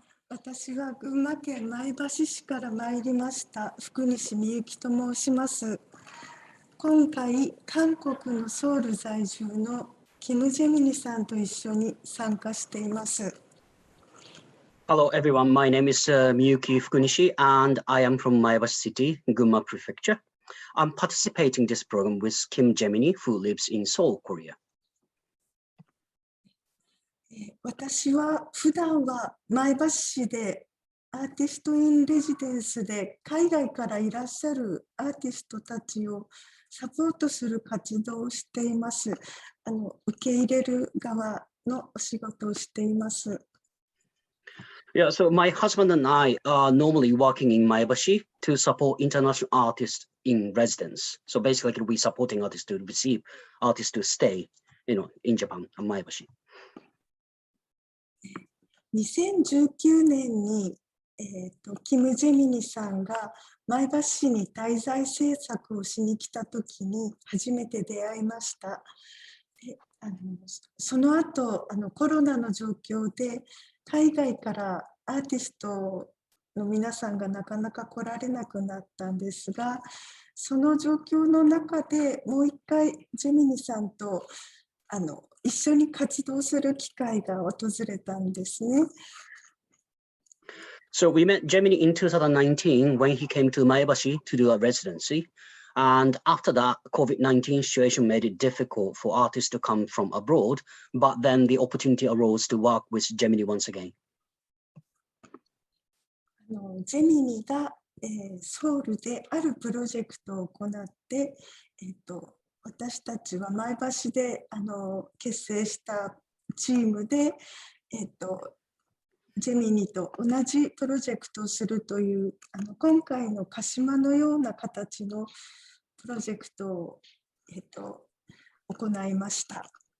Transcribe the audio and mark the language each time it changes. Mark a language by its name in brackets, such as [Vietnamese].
[Japanese] 私は群馬県前橋市から参りました福西みゆきと申します。今回韓国のソウル在住のキム・ジェミニさんと一緒に参加しています。 [English] Hello everyone, my name is Miyuki Fukunishi and I am from Maebashi City, Gunma Prefecture. I'm participating in this program with Kim Gemini, who lives in Seoul, Korea. [Japanese] 私は普段は前橋市でアーティスト・イン・レジデンスで海外からいらっしゃるアーティストたちをサポートする活動をしています。受け入れる側のお仕事をしています。 [English] Yeah, so my husband and I are normally working in Maebashi to support international artists in residence. So basically, we're supporting artists to receive artists to stay, in Japan and Maebashi. [Japanese] 2019年に、キム・ジェミニさんが前橋市に滞在制作をしに来たときに初めて出会いました。その後コロナの状況で海外からアーティストの皆さんがなかなか来られなくなったんですが、その状況の中でもう一回ジェミニさんと一緒に活動する機会が訪れたんですね。 [English] So we met Gemini in 2019 when he came to Maebashi to do a residency. And after that, COVID-19 situation made it difficult for artists to come from abroad, but then the opportunity arose to work with Gemini once again. [Japanese] ジェミニが、ソウルであるプロジェクトを行って、私たちは前橋で結成したチームで、ジェミニと同じプロジェクトをするという今回のKASHIMAのような形のプロジェクトを、行いました。